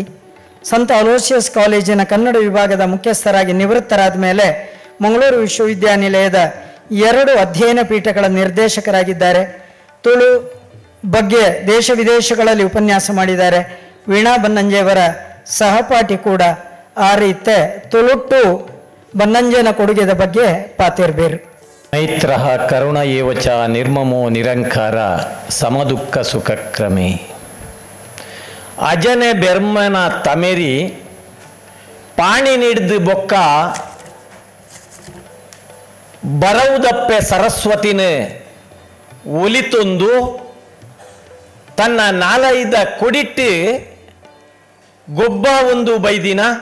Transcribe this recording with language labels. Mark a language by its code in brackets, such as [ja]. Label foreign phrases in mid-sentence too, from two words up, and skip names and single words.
[kn] ಸಂತ ಅಲೋಸಿಯಸ್ ಕಾಲೇಜಿನ ಕನ್ನಡ ವಿಭಾಗದ ಮುಖ್ಯಸ್ಥರಾಗಿ ನಿವೃತ್ತರಾದ ಮೇಲೆ ಮಂಗಳೂರು ವಿಶ್ವವಿದ್ಯಾನಿಲಯದ 2 ಅಧ್ಯಯನ ಪೀಠಗಳ ನಿರ್ದೇಶಕರಾಗಿದ್ದಾರೆ. ತುಳು ಬಗ್ಗೆ ದೇಶ ವಿದೇಶಗಳಲ್ಲಿ ಉಪನ್ಯಾಸ ಮಾಡಿದ್ದಾರೆ. ವೀಣಾ ಬನ್ನಂಜೆಯವರ ಸಹಪಾಠಿ ಕೂಡ. [tcy] ಆ ರೀತಿ ತುಳುಟ್ಟು ಬನ್ನಂಜನ ಕೊಡುಗೆದ ಬಗ್ಗೆ ಪಾತಿರ್ಬೇರು. [sa] ಮೈತ್ರ ಕರುಣ ಏವಚ ನಿರ್ಮಮೋ ನಿರಂಕಾರ ಸಮದುಃಖ ಸುಖಕ್ರಮೆ. [tcy] ಅಜನೆ ಬೆರ್ಮನ ತಮೆರಿ ಪಾಣಿ ನಿಡ್ದು ಬೊಕ್ಕ ಬರವುದಪ್ಪೆ ಸರಸ್ವತಿನ ಒಲಿತೊಂದು ತನ್ನ ನಾಲೈದ ಕೊಡಿಟ್ಟು ಗೊಬ್ಬ ಒಂದು ಬೈದಿನ